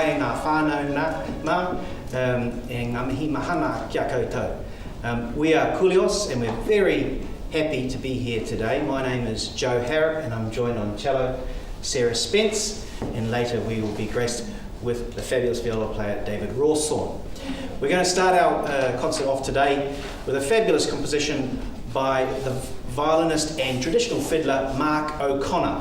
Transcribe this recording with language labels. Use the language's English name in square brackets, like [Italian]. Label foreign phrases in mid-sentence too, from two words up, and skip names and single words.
[Māori] ngā whānau mā, e ngā mihi mahana kia koutou. [English] We are Kulios and we're very happy to be here today. My name is Joe Harrop and I'm joined on cello Sarah Spence, and later we will be graced with the fabulous viola player David Rawsthorne. We're going to start our concert off today with a fabulous composition by the violinist and traditional fiddler Mark O'Connor.